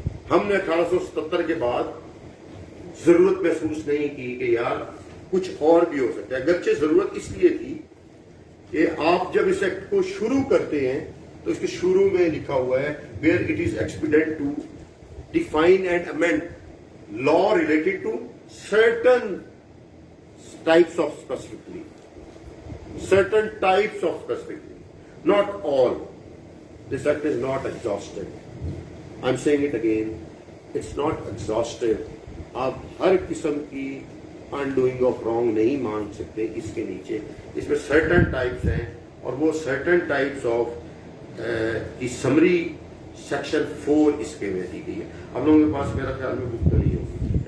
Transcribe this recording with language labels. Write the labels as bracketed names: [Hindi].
[Hindi] हमने 1877 के बाद जरूरत महसूस नहीं की कि यार कुछ और भी हो सकता है, अगरचे जरूरत इसलिए थी कि आप जब इस एक्ट को शुरू करते हैं तो इसके शुरू में लिखा हुआ है [English] Where it is expedient to define and amend law related to certain types of specifically, certain types of specifically, not all. This act is not exhaustive. I'm saying it again, it's not exhaustive. [Hindi] आप हर किस्म की [English] undoing of wrong [Hindi] नहीं मान सकते इसके नीचे, इसमें certain types हैं, और वो certain types of की summary section 4 इसके में दी गई है। आप लोगों के पास मेरा ख्याल में बुक तो नहीं होगी।